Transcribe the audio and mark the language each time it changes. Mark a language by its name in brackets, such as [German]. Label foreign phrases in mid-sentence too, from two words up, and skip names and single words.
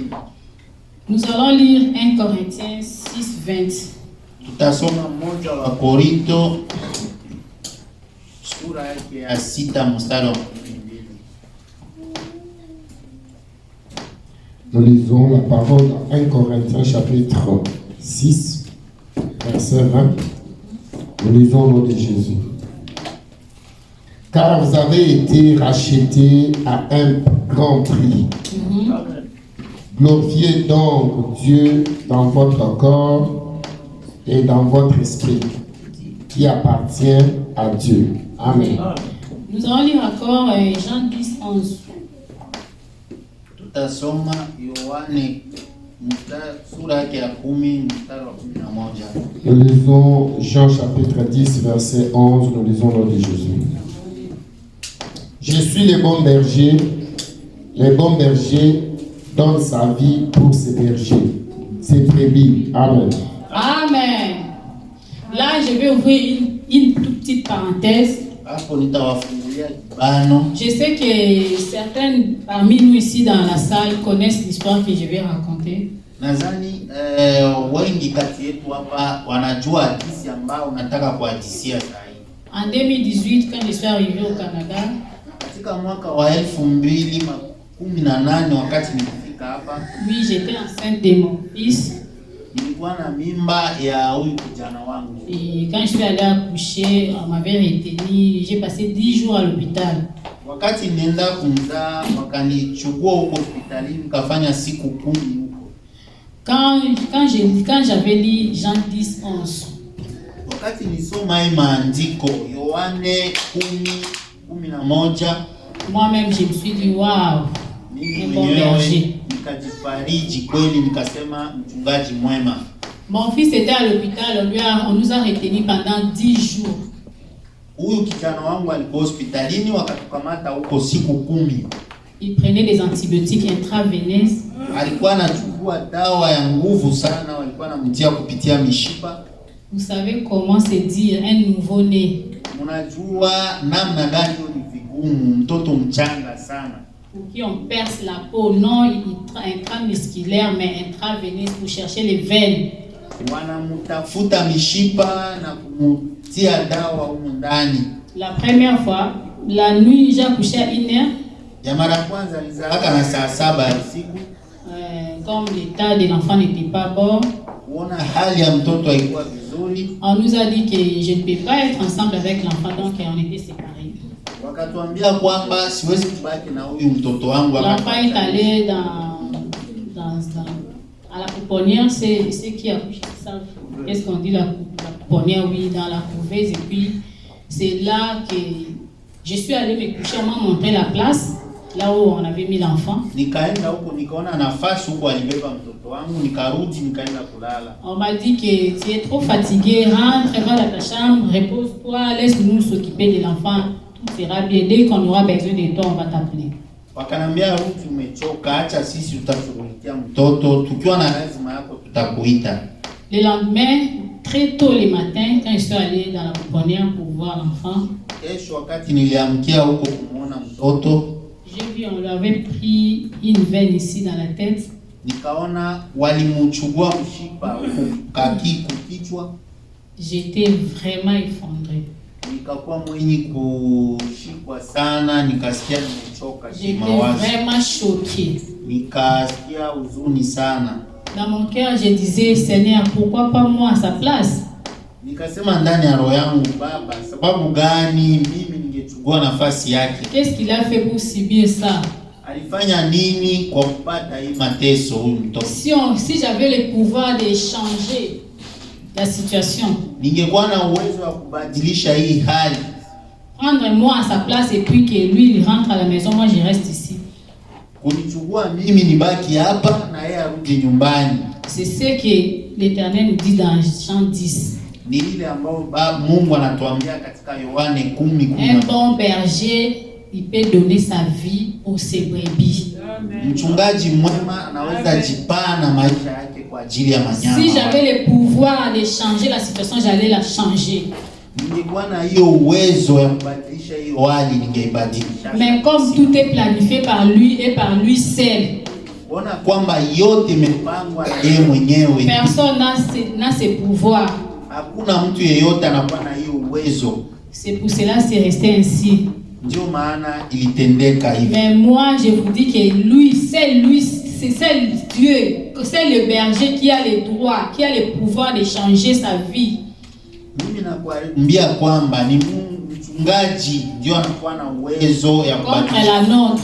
[French] Nous allons lire 1 Corinthiens 6:20. [Swahili] Tutasoma moja wa Korinto sura yake ya 6 mstari wa 12. [French] Nous lisons la parole dans 1 Corinthiens chapitre 6, verset 20. Nous lisons au nom de Jésus. Car vous avez été rachetés à un grand prix. Glorifiez donc Dieu dans votre corps et dans votre esprit, qui appartient à Dieu. Amen. Nous allons lire encore Jean 10:11. [Swahili] Tutasoma Yohane sura yake ya 10 mstari wa 11. [French] Nous lisons Jean chapitre 10 verset 11. Nous lisons au nom de Jésus. Je suis le bon berger. Le bon berger donne sa vie pour ses bergers, ses brebis. Amen. Amen. Là, je vais ouvrir une toute petite parenthèse. Je sais que certains parmi nous ici dans la salle connaissent l'histoire que je vais raconter. [Swahili] Nadhani wengi kati yetu hapa wanajua hadithi ambao nataka kuhadithia sasa hivi. [French] En 2018, quand je suis arrivé au Canada, [Swahili] Katika mwaka wa 2018 wakati nilifika hapa, [French] oui, j'étais enceinte de mon fils. [Swahili] nilikuwa na mimba ya huyu kijana wangu. [French] Et quand je suis allée accoucher, on m'avait retenu. J'ai passé 10 jours à l'hôpital. [Swahili] Wakati nenda kumzaa wakanichukua huko hospitalini nikafanya siku 10 huko. [French] Quand j'avais lu Jean 10:11, [Swahili] Wakati nisoma hii maandiko Yohane 10:11, [French] moi-même je me suis dit waouh, [Swahili] mimi [French] un bon [Swahili] mwenyewe [French] berger. [Swahili] nikajifariji kweli, nikasema mchungaji mwema. [French] Mon fils était à l'hôpital, on nous a retenus pendant 10 jours. [Swahili] Huyu kijana wangu alikuwa hospitalini wakatukamata huko siku 10. [French] Il prenait des antibiotiques intraveineuses. [Swahili] Alikuwa anachukua dawa ya nguvu sana, walikuwa anamtia kupitia mishipa. [French] Vous savez comment se dire un nouveau-né? [Swahili] Unajua namna gani ni vigumu mtoto mchanga sana. [French] Pour qui on perce la peau, non intramusculaire, mais intraveineuse pour chercher les veines. [Swahili] Wanamtafuta mishipa na kumtia dawa huko ndani. [French] La première fois, la nuit, j'ai accouché à 1h. [Swahili] Ya mara kwanza alizaaka na saa 7 ya usiku. [French] Comme l'état de l'enfant n'était pas bon, [Swahili] Kuona hali ya mtoto haikuwa vizuri. [French] on nous a dit que je ne peux pas être ensemble avec l'enfant, donc on était séparés. [Swahili] Wakatuambia kwamba siwezi kubaki na huyu mtoto wangu. [French] L'enfant est allé à la pouponnière, c'est ceux qui accouchent, savent qu'est-ce qu'on dit la pouponnière, oui, dans la couveuse. Et puis c'est là que je suis allée me coucher, on m'a montré la place, là où on avait mis l'enfant. [Swahili] Nikaenda huko nikaona nafasi huko alibeba mtoto wangu, nikarudi nikaenda kulala. [French] On m'a dit que tu es trop fatigué, rentre, va dans ta chambre, repose-toi, laisse-nous s'occuper de l'enfant, tout ira bien. Dès qu'on aura besoin de toi, on va t'appeler. [Swahili] Wakanambia rudi, umechoka, acha sisi tutashughulikia mtoto, tukiwa na lazima yako tutakuita. [French] Le lendemain, très tôt le matin, quand je suis allée dans la pouponnière pour voir l'enfant, [Swahili] Kesho wakati niliamkia huko kumuona mtoto, [French] j'ai vu on lui avait pris une veine ici dans la tête. [Swahili] nikaona walimchukua mshipa huko kichwa. [French] J'étais vraiment effondrée. [Swahili] Nikakuwa mwenye kushikwa sana, nikasikia nimechoka [French] J'étais [Swahili] kimawazo. [French] vraiment choquée. [Swahili] Nikasikia huzuni sana. [French] Dans mon cœur, je disais, Seigneur, pourquoi pas moi à sa place? [Swahili] Nikasema ndani ya roho yangu, Baba, sababu gani mimi ningechukua nafasi yake? [French] Qu'est-ce qu'il a fait pour subir ça? [Swahili] Alifanya nini kwa kupata hii mateso huyu mtoto? [French] Si j'avais le pouvoir de changer la situation, [Swahili] Ningekuwa na uwezo wa kubadilisha hii hali, [French] prendre moi à sa place et puis que lui il rentre à la maison, moi je reste ici. [Swahili] kunichukua mimi nibaki hapa na yeye arudi nyumbani. [French] C'est ce que l'Éternel nous dit dans Jean 10. [Swahili] Ni ile ambao Mungu anatuambia katika Yohane 10:10. [French] Un bon berger, il peut donner sa vie pour ses brebis. [Swahili] Mchungaji mwema anaweza jipana maisha yake kwa ajili ya manyama. [French] Si j'avais le pouvoir de changer la situation, j'allais la changer. [Swahili] Ningekuwa na hiyo uwezo ya kubadilisha hiyo hali, ningeibadilisha. [French] Mais comme tout est planifié par lui et par lui seul, [Swahili] Ona kwamba yote imepangwa na yeye mwenyewe. [French] personne n'a ce pouvoir. [Swahili] Hakuna mtu yeyote anakuwa na hiyo uwezo. [French] C'est pour cela c'est resté ainsi. [Swahili] Ndio maana ilitendeka hivi. [French] Mais moi je vous dis que lui, c'est Dieu, c'est le berger qui a le droit, qui a le pouvoir de changer sa vie. [Swahili] Mimi nakwambia kwamba ni Mungu mchungaji ndio anakuwa na uwezo ya [French] Contre la nôtre.